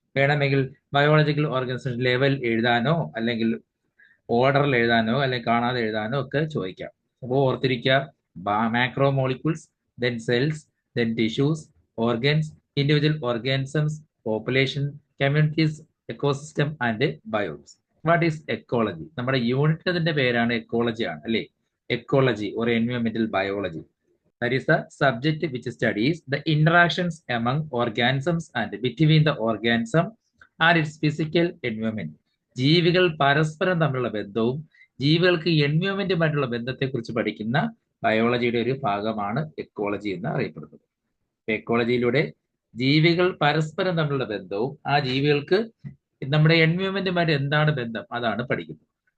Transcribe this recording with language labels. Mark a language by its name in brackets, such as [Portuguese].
[Malayalam] വേണമെങ്കിൽ biological organisation level എഴുതാനോ, അല്ലെങ്കിൽ ഓർഡറിൽ എഴുതാനോ, അല്ലെങ്കിൽ കാണാതെ എഴുതാനോ ഒക്കെ ചോദിക്കാം. അപ്പോൾ ഓർത്തിരിക്കുക, [English] Macro molecules, then cells, then tissues, organs, individual organisms, population, communities, ecosystem and biomes. What is ecology? [Malayalam] നമ്മുടെ യൂണിറ്റിന്റെ പേരാണ് എക്കോളജി ആണ്, അല്ലേ? [English] Ecology or environmental biology. That is the subject which studies the interactions among organisms and between the organism and its physical environment. [Malayalam] ജീവികൾ പരസ്പരം തമ്മിലുള്ള ബന്ധവും ജീവികൾക്ക് എൻവയോൺമെന്റുമായിട്ടുള്ള ബന്ധത്തെക്കുറിച്ച് പഠിക്കുന്ന ബയോളജിയുടെ ഒരു ഭാഗമാണ് എക്കോളജി എന്ന് അറിയപ്പെടുന്നത്. എക്കോളജിയിലൂടെ ജീവികൾ പരസ്പരം തമ്മിലുള്ള ബന്ധവും ആ ജീവികൾക്ക് നമ്മുടെ എൻവയോൺമെന്റുമായിട്ട് എന്താണ് ബന്ധം, അതാണ് പഠിക്കുന്നത്.